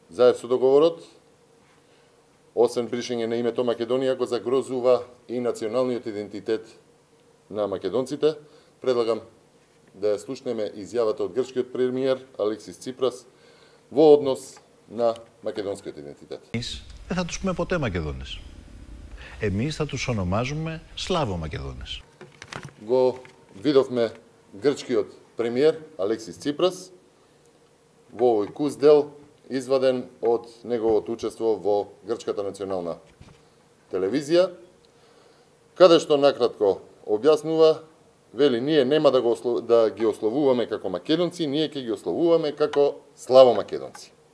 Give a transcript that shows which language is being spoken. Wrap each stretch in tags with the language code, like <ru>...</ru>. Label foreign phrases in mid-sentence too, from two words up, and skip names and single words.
<mk>заедно со договорот, освен бришење на името Македонија, го загрозува и националниот идентитет на македонците. Предлагам да ја слушнеме изјавата од грчкиот премиер Алексис Ципрас во однос на μακεδονскиот идентитет.</mk> <el>Εμείς δεν θα τους πούμε ποτέ Μακεδόνες. Εμείς θα τους ονομάζουμε Σλάβο-Μακεδόνες.</el> <mk>Го видовме грчкиот премиер Алексис Ципрас во овој куз дел изваден од неговото учество во Грчката национална телевизија, каде што накратко објаснува, вели, ние нема да ги ословуваме како македонци, ние ќе ги ословуваме како славомакедонци.</mk>